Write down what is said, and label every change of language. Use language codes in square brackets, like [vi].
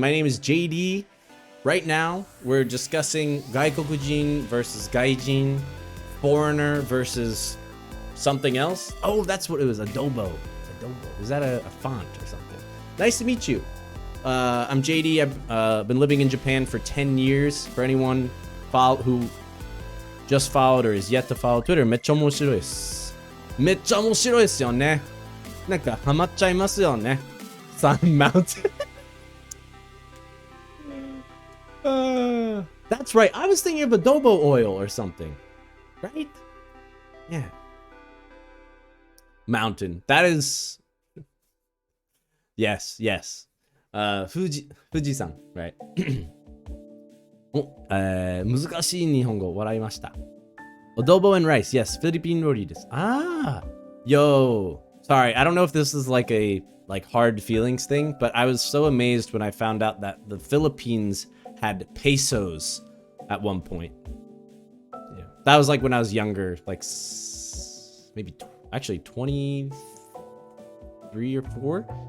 [en] My name is JD. Right now, we're discussing Gaikokujin versus Gaijin, foreigner versus something else. Oh, that's what it was. Adobo. Adobo. Was that a font or something? Nice to meet you. I'm JD. I've been living in Japan for 10 years. For anyone who just followed or is yet to follow Twitter, [ja] めっちゃ面白いです。めっちゃ面白いですよね。なんかハマっちゃいますよね。 [en] Sun Mountain. That's right. I was thinking of adobo oil or something. Right? Yeah. Mountain. That is. Yes, yes. Fuji-san, right? [ja] 難しい日本語笑いました。 [en] Adobo and rice. Yes, Philippine [ja] 料理です。 [en] Yo. Sorry, I don't know if this is like a hard feelings thing, but I was so amazed when I found out that the Philippines had pesos at one point. Yeah, that was like when I was younger, like maybe actually 23 or 4.